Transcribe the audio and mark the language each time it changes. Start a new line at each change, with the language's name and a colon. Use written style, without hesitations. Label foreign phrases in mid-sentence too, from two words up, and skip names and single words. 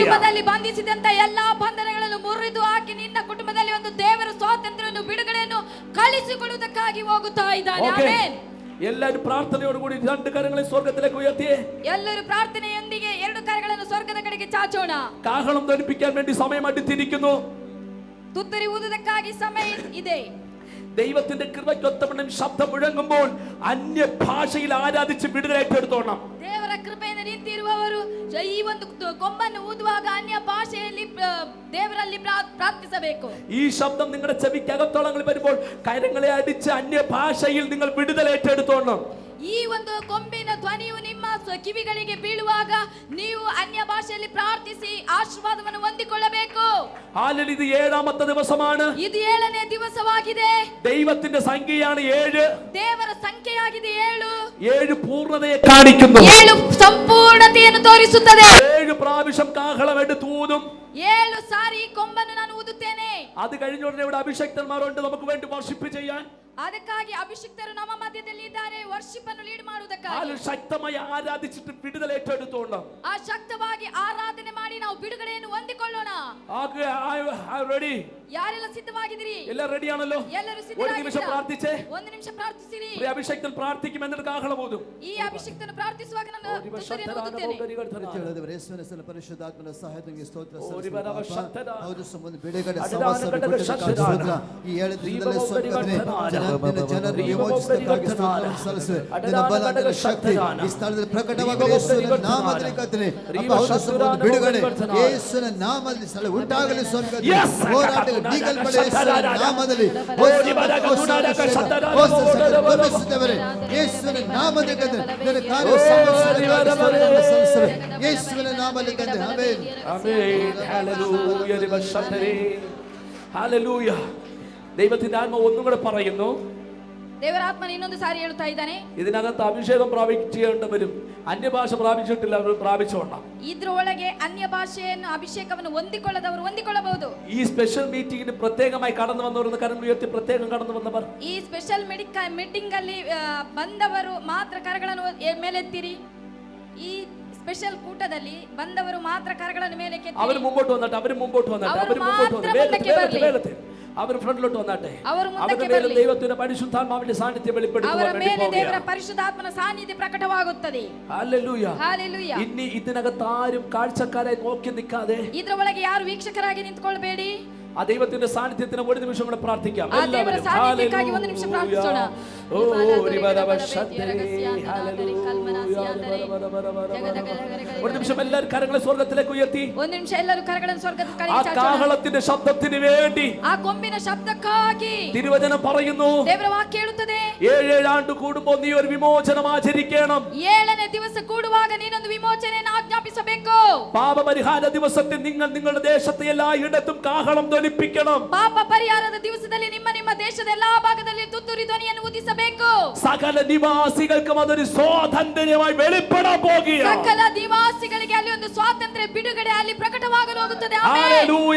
Kannada: ಕುಟುಂಬದಲ್ಲಿ ಬಂಧಿಸಿದಂತ ಎಲ್ಲಾ ಬಂಧನಗಳನ್ನು ಮುರಿದು ಹಾಕಿ ನಿನ್ನ ಕುಟುಂಬದಲ್ಲಿ ಒಂದು ದೇವರ ಸ್ವಾತಂತ್ರ್ಯವನ್ನು ಬಿಡುಗಡೆಯನ್ನು ಕಳಿಸಿಕೊಡುವುದಕ್ಕಾಗಿ ಹೋಗುತ್ತಾ ಇದ್ದಾನೆ. ಆಮೆನ್.
Malayalam: എല്ലാവരും പ്രാർത്ഥനയോടുകൂടി രണ്ട് കരങ്ങളെ സ്വർഗ്ഗത്തിലേക്ക് ഉയർത്തിയേ.
Kannada: ಎಲ್ಲರೂ ಪ್ರಾರ್ಥನೆಯೊಂದಿಗೆ ಎರಡು ಕರಗಳನ್ನು ಸ್ವರ್ಗದ ಕಡೆಗೆ ಚಾಚೋಣ.
Malayalam: കാഹളം ധ്വനിപ്പിക്കാൻ വേണ്ടി സമയം അടുത്തിരിക്കുന്നു.
Kannada: ತುತ್ತೂರಿ ಊದುವುದಕ್ಕಾಗಿ ಸಮಯ ಇದೆ.
Malayalam: ദൈവത്തിന്റെ കൃപയ്ക്കൊത്തവണ്ണം ശബ്ദം മുഴങ്ങുമ്പോൾ അന്യ ഭാഷയിൽ ആരാധിച്ച് വിടുതലേറ്റെടുത്തോണം.
Kannada: ದೇವರ ಕೃಪೆಯಿಂದ ನಿಂತಿರುವವರು ಈ ಒಂದು ಕೊಂಬನ್ನು ಊದುವಾಗ ಅನ್ಯ ಭಾಷೆಯಲ್ಲಿ ದೇವರಲ್ಲಿ ಪ್ರಾರ್ಥಿಸಬೇಕು.
Malayalam: ഈ ശബ്ദം നിങ്ങളുടെ ചെവിക്കകത്തോളങ്ങളിൽ വരുമ്പോൾ കരങ്ങളെ അടിച്ച് അന്യ ഭാഷയിൽ നിങ്ങൾ വിടുതലേറ്റെടുത്തോണം.
Kannada: ಈ ಒಂದು ಕೊಂಬಿನ ಧ್ವನಿಯು ನಿಮ್ಮ ಕಿವಿಗಳಿಗೆ ಬೀಳುವಾಗ ನೀವು ಅನ್ಯ ಭಾಷೆಯಲ್ಲಿ ಪ್ರಾರ್ಥಿಸಿ ಆಶೀರ್ವಾದವನ್ನು ಹೊಂದಿಕೊಳ್ಳಬೇಕು. ಹಾಲೆಲೂಯ.
Malayalam: ഇത് 7ാമത്തെ ദിവസമാണ്.
Kannada: ಇದು 7ನೇ ದಿವಸವಾಗಿದೆ.
Malayalam: ദൈവത്തിന്റെ സംഖ്യയാണ് 7.
Kannada: ದೇವರ ಸಂಖ್ಯೆಯಾಗಿದೆ 7.
Malayalam: 7 പൂർണ്ണതയെ കാണിക്കുന്നു.
Kannada: 7 ಸಂಪೂರ್ಣತೆಯನ್ನು ತೋರಿಸುತ್ತದೆ.
Malayalam: 7 പ്രാവശ്യം കാഹളം എടുത്തൂതും.
Kannada: 7 ಸಾರಿ ಕೊಂಬನ್ನು ನಾನು ಊದುತ್ತೇನೆ.
Malayalam: അത് കഴിഞ്ഞ ഉടനെ ഇവിടെ അഭിഷക്തന്മാരുണ്ട് നമുക്ക് വേണ്ടി വർഷിപ്പ് ചെയ്യാൻ.
Kannada: ಅದಕ್ಕಾಗಿ ಅಭಿಷಿಕ್ತರು ನಮ್ಮ ಮಧ್ಯದಲ್ಲಿ ಇದ್ದಾರೆ ವರ್ಷಿಪ್ ಅನ್ನು ಲೀಡ್ ಮಾಡುವುದಕ್ಕಾಗಿ.
Malayalam: ശക്തമായി ആരാധിച്ചിട്ട് വിടുതലേറ്റെടുത്തോണം.
Kannada: ಆ ಶಕ್ತವಾಗಿ ಆರಾಧನೆ ಮಾಡಿ ನಾವು ಬಿಡುಗಡೆಯನ್ನು ಹೊಂದಿಕೊಳ್ಳೋಣ.
Malayalam: റെഡി?
Kannada: ಯಾರೆಲ್ಲ ಸಿದ್ಧವಾಗಿದ್ದೀರಿ? ಎಲ್ಲ ರೆಡಿ ആണല്ലോ? ಎಲ್ಲರೂ
Malayalam: ഒരു നിമിഷം പ്രാർത്ഥിച്ചേ.
Kannada: ಒಂದು ನಿಮಿಷ ಪ್ರಾರ್ಥಿಸಿರಿ.
Malayalam: അഭിഷക്തൻ പ്രാർത്ഥിക്കും എന്നിട്ട് കാഹളം ഊതും.
Kannada: ಈ ಅಭಿಷಿಕ್ತನು ಪ್ರಾರ್ಥಿಸುವಾಗ ನಾನು ತುತ್ತೂರಿಯನ್ನು ಊದುತ್ತೇನೆ. ಯೇಸುವಿನ ಹೆಸರಿನಲ್ಲಿ ಪರಿಶುದ್ಧಾತ್ಮನ ಸಹಾಯದಿಂದ ಸ್ತೋತ್ರ ಹೌದು ಸಂಬಂಧ ಬಿಡುಗಡೆ ಸ್ತೋತ್ರ. ಈ 7 ದಿನದಲ್ಲಿ ಜನರು ವಿಮೋಚಿಸಬೇಕಾಗಿ ಸ್ತೋತ್ರ ಸಲ್ಲಿಸುವೆ. ನಿನ್ನ ಬಲ ನಿನ್ನ ಶಕ್ತಿ ಈ ಸ್ಥಳದಲ್ಲಿ ಪ್ರಕಟವಾಗಲಿ ಯೇಸುವಿನ ನಾಮದಲ್ಲಿ ಕರ್ತನೆ. ಹೌದು ಸಂಬಂಧ ಬಿಡುಗಡೆ ಯೇಸುವಿನ ನಾಮದಲ್ಲಿ ಸ್ಥಳ ಉಂಟಾಗಲಿ ಸ್ವಾಮಿ. ಹೋರಾಟ ನೀಗಲ್ಪಡೆ ಯೇಸುವಿನ ನಾಮದಲ್ಲಿ ಯೇಸುವಿನ ನಾಮದಲ್ಲಿ ಕರ್ತನೆ. ನಿನ್ನ ಕಾರ್ಯ ಸಲ್ಲಿಸುವೆ ಯೇಸುವಿನ ನಾಮದಲ್ಲಿ ಕರ್ತನೆ. ಆಮೆನ್.
Malayalam: ആമേൻ. ഹല്ലേലൂയ. ദൈവത്തിന്റെ ആത്മാവ് ഒന്നും കൂടെ പറയുന്നു.
Kannada: ದೇವರ ಆತ್ಮನ ಇನ್ನೊಂದು ಸಾರಿ ಹೇಳುತ್ತಾ ಇದ್ದಾನೆ.
Malayalam: ഇതിനകത്ത് അഭിഷേകം പ്രാപിക്കേണ്ടവരും അന്യഭാഷ പ്രാപിച്ചിട്ടില്ല അവർ പ്രാപിച്ചോണം.
Kannada: ಇದ್ರ ಒಳಗೆ ಅನ್ಯ ಭಾಷೆಯನ್ನು ಅಭಿಷೇಕವನ್ನು ಹೊಂದಿಕೊಳ್ಳದವರು ಹೊಂದಿಕೊಳ್ಳಬಹುದು.
Malayalam: ഈ
English: special meeting
Malayalam: പ്രത്യേകമായി കടന്നു വന്നവരെന്ന് കരങ്ങൾ ഉയർത്തി പ്രത്യേകം കടന്നു വന്നവർ.
Kannada: ಈ
English: special meeting
Kannada: ಅಲ್ಲಿ ಬಂದವರು ಮಾತ್ರ ಕರಗಳನ್ನು ಮೇಲೆತ್ತಿರಿ. ಈ ಸ್ಪೆಷಲ್ ಕೂಟದಲ್ಲಿ ಬಂದವರು ಮಾತ್ರ ಕರಗಳನ್ನು ಮೇಲೆ ಕೆತ್ತಿ.
Malayalam: അവർ മുമ്പോട്ട് വന്നാട്ടെ. അവർ മുമ്പോട്ട് വന്നാട്ടെ. അവർ മുമ്പോട്ട് വന്നാട്ടെ. അവർ ഫ്രണ്ടിലോട്ട് വന്നാട്ടെ. അവരുടെ മേലെ ദൈവത്തിന്റെ പരിശുദ്ധാത്മാവിന്റെ സാന്നിധ്യം വെളിപ്പെടുത്തുവാൻ വേണ്ടി പോകുകയാണ്.
Kannada: ದೇವರ ಪರಿಶುದ್ಧಾತ್ಮನ ಸಾನ್ನಿಧ್ಯ ಪ್ರಕಟವಾಗುತ್ತದೆ.
Malayalam: ഹല്ലേലൂയ.
Kannada: ಹಲ್ಲೆಲೂಯ.
Malayalam: ഇനി ഇതിനകത്ത് ആരും കാഴ്ചക്കാരായി നോക്കി നിൽക്കാതെ
Kannada: ಇದರ ಒಳಗೆ ಯಾರು ವೀಕ್ಷಕರಾಗಿ ನಿಂತುಕೊಳ್ಳಬೇಡಿ.
Malayalam: ആ ദൈവത്തിന്റെ സാന്നിധ്യത്തിന് ഒരു നിമിഷം കൂടെ പ്രാർത്ഥിക്കാം.
Kannada: ಆ ದೇವರ ಸಾನ್ನಿಧ್ಯಕ್ಕಾಗಿ ಒಂದು ನಿಮಿಷ ಪ್ರಾರ್ಥಿಸೋಣ.
Malayalam: ഒരു നിമിഷം എല്ലാവരും കരങ്ങളെ സ്വർഗ്ഗത്തിലേക്ക് ഉയർത്തി.
Kannada: ಒಂದು ನಿಮಿಷ ಎಲ್ಲರೂ ಕರಗಳನ್ನು ಸ್ವರ್ಗದ ಕಡೆಗೆ
Malayalam: ആ
Kannada: ಚಾಚೋಣ.
Malayalam: കാഹളത്തിന്റെ ശബ്ദത്തിന് വേണ്ടി
Kannada: ಆ ಕೊಂಬಿನ ಶಬ್ದಕ್ಕಾಗಿ
Malayalam: തിരുവചനം പറയുന്നു.
Kannada: ದೇವರ ವಾಕ್ಯ ಹೇಳುತ್ತದೆ
Malayalam: 7 ആണ്ട് കൂടുമ്പോൾ നീ ഒരു വിമോചനം ആചരിക്കണം.
Kannada: 7ನೇ ದಿವಸ ಕೂಡುವಾಗ ನೀನೊಂದು ವಿಮೋಚನೆಯನ್ನು ಆಜ್ಞಾಪಿಸಬೇಕು.
Malayalam: പാപപരിഹാര ദിവസത്തിൽ നിങ്ങൾ നിങ്ങളുടെ ദേശത്തെ എല്ലായിടത്തും കാഹളം ധ്വനിപ്പിക്കണം.
Kannada: ಪಾಪ ಪರಿಹಾರದ ದಿವಸದಲ್ಲಿ ನಿಮ್ಮ ನಿಮ್ಮ ದೇಶದ ಎಲ್ಲಾ ಭಾಗದಲ್ಲಿ ತುತ್ತೂರಿ ಧ್ವನಿಯನ್ನು ഊതിಸಬೇಕು.
Malayalam: സകല നിവാസികൾക്കും അതൊരു സ്വാതന്ത്ര്യമായി വെളിപ്പെടാൻ പോകുകയാണ്.
Kannada: ಸಕಲ ನಿವಾಸಿಗಳಿಗೆ ಅಲ್ಲಿ ಒಂದು ಸ್ವಾತಂತ್ರ್ಯ ಬಿಡುಗಡೆ ಅಲ್ಲಿ ಪ್ರಕಟವಾಗಲು ಹೋಗುತ್ತದೆ. ಆಮೆನ್.
Malayalam: ഹല്ലേലൂയ.